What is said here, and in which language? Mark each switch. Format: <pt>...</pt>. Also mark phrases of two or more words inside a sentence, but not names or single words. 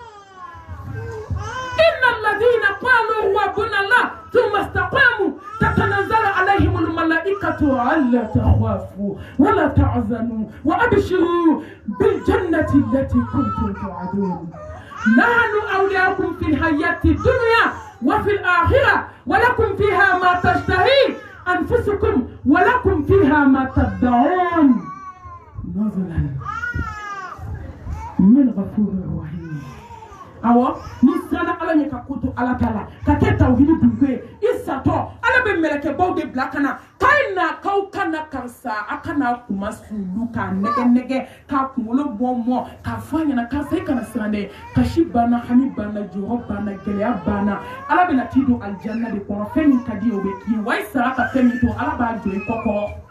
<ar>ان الذين قالوا ربنا الله ثم استقاموا تتنزل عليهم الملائكة ألا تخافوا ولا تحزنوا وأبشروا بالجنة التي كنتم توعدون نحن أولياؤكم في الحياة الدنيا وفي الآخرة ولكم فيها ما تشتهي أنفسكم ولكم فيها ما تدعون نزلا من غفور رحيم</ar> <bm>awo ni sana ala ɲɛ ka koto ala ta la ka kɛ tawhidi dunke i satɔ ala bɛ mɛlɛkɛbaw de bila kana k'a na k'aw kana karisa a kana kuma sulu k'a nɛgɛ nɛgɛ k'a kunkolo bɔ mɔ k'a fɔ a ɲɛna karisa i kana siran dɛ kasi banna hami banna jɔyɔrɔ banna gɛlɛya banna ala bɛna t'i don alijanna de kɔnɔ fɛn min ka di ye o bɛ k'i ye wa i sara ka fɛn min to ala b'a jɔ i kɔkɔ</bm>